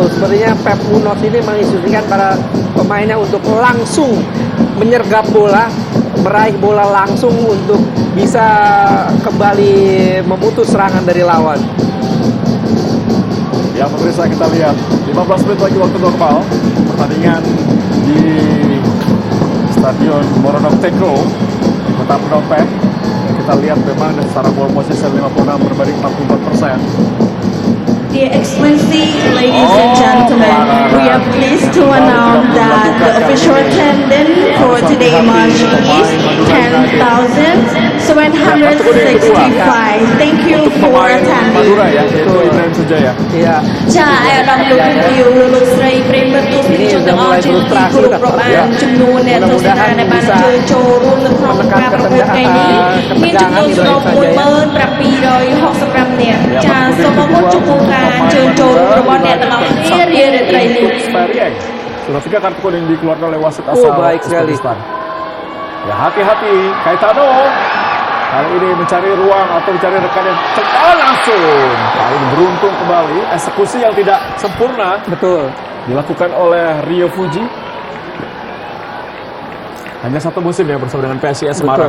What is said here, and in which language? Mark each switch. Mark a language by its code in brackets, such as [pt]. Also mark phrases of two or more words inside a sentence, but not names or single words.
[id] Sepertinya Pep Munoz ini menginstruksikan para pemainnya untuk langsung menyergap bola, meraih bola langsung untuk bisa kembali memutus serangan dari lawan. Ya pemirsa, kita lihat 15 menit lagi waktu normal pertandingan di Stadion Moronok Teko di Kota Phnom Penh. Kita lihat memang secara [en] ball possession [id] 56 berbanding 44%. [en] Dear Excellency, ladies and gentlemen, we are pleased to announce that the official attendance for today's match is 10,765. Thank you [id] Untuk [en] for [id] pemain Madura [en] attending. [id] ya, yaitu Ibrahim Sujaya. Iya. [km] ចាអាយដាមលោកនាយកលោកស្រីប្រិយមិត្តទស្សនិកជនទាំងអស់ជាទីគោរពរាប់អានចំនួនអ្នកទស្សនាដែលបានអញ្ជើញចូលរួមនៅក្នុងការប្រកួតថ្ងៃនេះមានចំនួនស្រប1765 នាក់ចាសូមអរគុណចំពោះការអញ្ជើញចូលរួមរបស់អ្នកទាំងអស់គ្នារាត្រីនេះ [id] Untuk Sverige. Sudah 3 kartu kuning dikeluarkan oleh wasit asal baik sekali. Uzbekistan. Ya hati-hati, Caetano kali ini mencari ruang atau mencari rekan yang cepat langsung. Kali ini beruntung kembali, eksekusi yang tidak sempurna Betul. dilakukan oleh Rio Fuji. Hanya 1 musim ya bersama dengan PSIS Semarang.